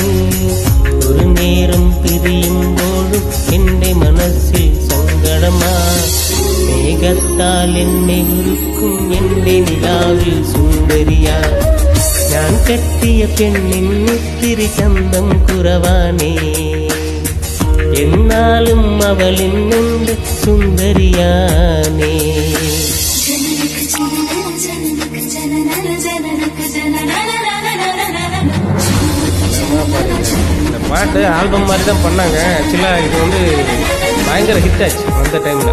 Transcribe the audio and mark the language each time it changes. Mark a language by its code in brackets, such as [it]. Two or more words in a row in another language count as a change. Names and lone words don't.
[ml] ഒരു നേരം പിരിയുമ്പോഴും എൻ്റെ മനസ്സിൽ സങ്കടമാ, മേഘത്താൽ എന്നെ ഉരുക്കും എൻ്റെ നിലാവിൽ സുന്ദരിയാ. ഞാൻ കെട്ടിയ പെണ്ണിൻ ഇത്തിരി ചന്തം കുറവാനേ, എന്നാലും അവളിൻ എൻ്റെ സുന്ദരിയാനേ. [ta] இந்த பாட்டு ஆல்பம் மாதிரி தான் பண்ணாங்க. ஆக்சுவலாக இது வந்து பயங்கர ஹிட் ஆச்சு அந்த டைமில்.